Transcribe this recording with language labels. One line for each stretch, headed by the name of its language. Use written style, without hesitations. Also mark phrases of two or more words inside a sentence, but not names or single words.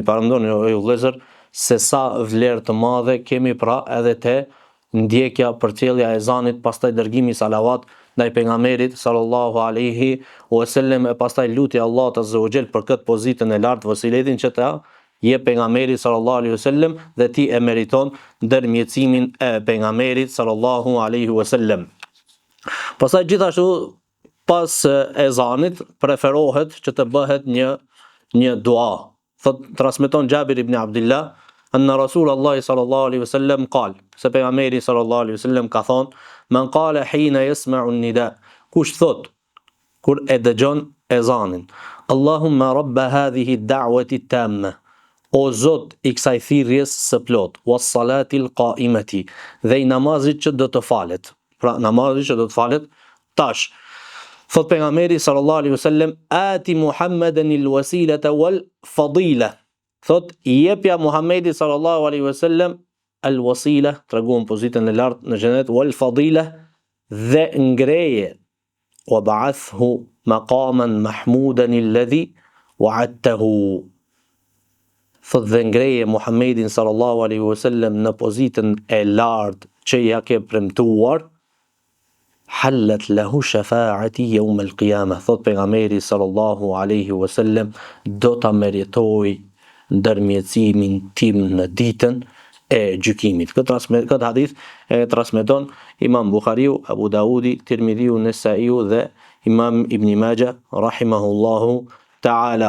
Albanian: Parandoni o vëllezër se sa vlerë të madhe kemi pra edhe te ndjekja përcjellja e ezanit, pastaj dërgimi salavat ndaj pejgamberit
Arabic: صلى الله عليه وسلم,
Albanian: e pastaj lutja Allahut
Arabic: عز وجل
Albanian: për këtë pozitën e lartë, vasiletin që ta jep pejgamberi
Arabic: صلى الله عليه وسلم
Albanian: dhe ti e meriton ndërmjetësimin e pejgamberit
Arabic: صلى الله عليه وسلم.
Albanian: Pastaj gjithashtu pas ezanit preferohet që të bëhet një dua. Thot transmeton
Arabic: Jabir ibn Abdullah أن رسول الله صلى الله عليه وسلم قال,
Albanian: se pejgamberi
Arabic: صلى الله عليه وسلم
Albanian: ka thon,
Arabic: من قال حين يسمع النداء,
Albanian: kush thot kur e dëgjon ezanin,
Arabic: اللهم رب هذه الدعوة التامة,
Albanian: o Zot i kësaj thirrjes së plot,
Arabic: والصلاة القائمة,
Albanian: dhe i namazit që do të falet. Pra namazit që do të falet tash. Thot pejgamberi
Arabic: صلى الله عليه وسلم آت محمدا الوسيلة والفضيلة.
Albanian: Thot i jepja Muhammedi
Arabic: صلى الله عليه وسلم الوسيلة,
Albanian: treguam pozitën e lartë në xhenet,
Arabic: والفضيلة,
Albanian: dhe ngreje,
Arabic: وابعثه مقاما محمودا الذي وعدته.
Albanian: Thot dhe ngreje Muhammedin
Arabic: صلى الله عليه وسلم
Albanian: në pozitën e lartë që ja ke premtuar,
Arabic: حلت له شفاعتي يوم القيامة.
Albanian: Thot pejgamberi
Arabic: صلى الله عليه وسلم,
Albanian: do ta meritoj ndërmjetësimin tim në ditën e gjykimit. Këtë hadith e transmeton Imam Buhariu, Abu Daudi, Tirmidhiu, Nesaiu dhe Imam Ibn Majah
Arabic: رحمه الله تعالى.